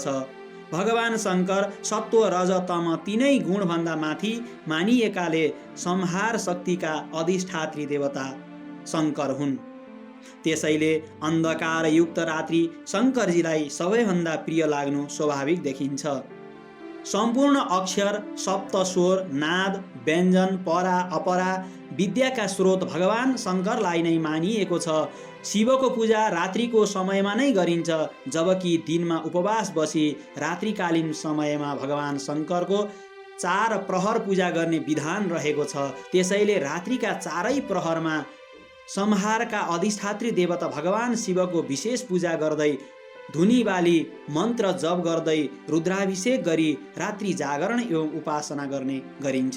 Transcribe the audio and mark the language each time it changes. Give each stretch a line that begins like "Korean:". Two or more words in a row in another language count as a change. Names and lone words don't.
Nepali: भगवान शङ्कर सत्व रज तम तीनै गुणभन्दा माथि मानिएकाले संहार शक्तिका अधिष्ठात्री देवता शङ्कर हुन्। त्यसैले अन्धकारयुक्त रात्रि शङ्करजीलाई सबैभन्दा प्रिय लाग्नु स्वाभाविक देखिन्छ। सम्पूर्ण अक्षर, सप्त स्वर, नाद, व्यञ्जन, परा अपरा विद्याका स्रोत भगवान शङ्करलाई नै मानिएको छ। शिवको पूजा रात्रिको समयमा नै गरिन्छ, जबकि दिनमा उपवास बसी रात्रिकालीन समयमा भगवान शङ्करको 4 प्रहर पूजा गर्ने विधान रहेको छ। त्यसैले रात्रिका 4 प्रहरमा संहारका अधिष्ठात्री देवता भगवान शिवको विशेष पूजा गर्दै धुनी बाली मन्त्र जप गर्दै रुद्राभिषेक गरी रात्रि जागरण एवं उपासना गर्ने गरिन्छ।